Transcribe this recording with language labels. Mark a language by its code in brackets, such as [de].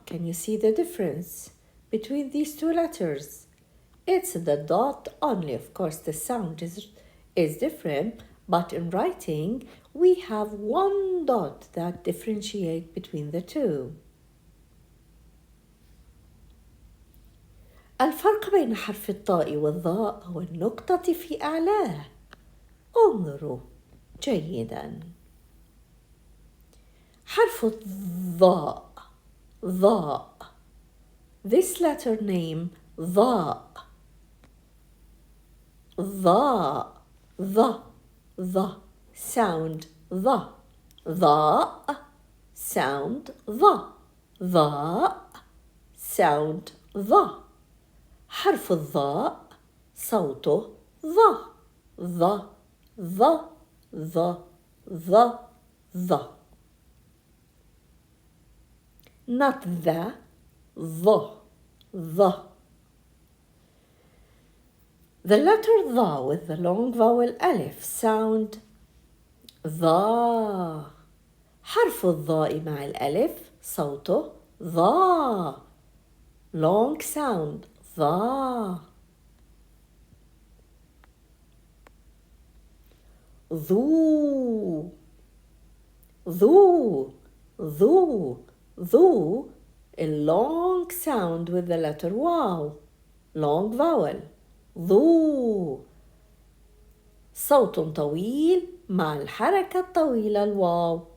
[en] Can you see the difference between these two letters? It's the dot only. Of course, the sound is different, but in writing, we have one dot that differentiates between the two. [ar] الفرق بين حرف الطاء والظاء هو النقطة في أعلاه. انظروا جيداً. حرف الظاء. ظاء. [en] This letter name ظاء. [ar] ظاء. ظ. ظ. sound ظ. ظاء. sound ظ. ظاء. sound ظ. حرف الظاء صوته ظ. ظ. ظ. ظ. ظ. ظ. [en] not the. ظ. ظ. The letter ظ with the long vowel ألف sound ظا. [ar] حرف الظاء مع الألف صوته ظا. [en] long sound ظا. [ar] ذو. ذو. ذو. ذو. [en] A long sound with the letter واو. long vowel. ذو. [ar] صوت طويل مع الحركة الطويلة الواو.